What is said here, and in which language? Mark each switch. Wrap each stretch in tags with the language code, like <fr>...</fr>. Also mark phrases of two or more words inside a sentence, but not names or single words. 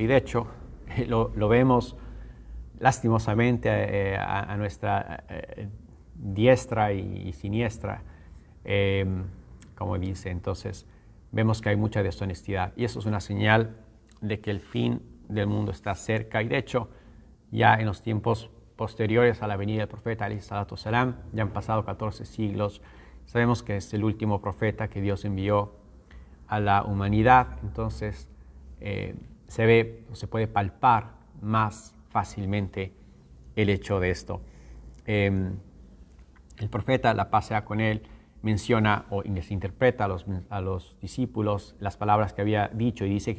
<es>Y de hecho, lo vemos lastimosamente a nuestra diestra y siniestra, como dice. Entonces, vemos que hay mucha deshonestidad. Y eso es una señal de que el fin del mundo está cerca. Y de hecho, ya en los tiempos posteriores a la venida del profeta,</es> <ar>alayhi salatu wasalam,</ar> <es>ya han pasado 14 siglos. Sabemos que es el último profeta que Dios envió a la humanidad. Entonces, se puede palpar más fácilmente el hecho de esto. El profeta, la paz sea con él, menciona o les interpreta a los discípulos las palabras que había dicho, y dice que</es>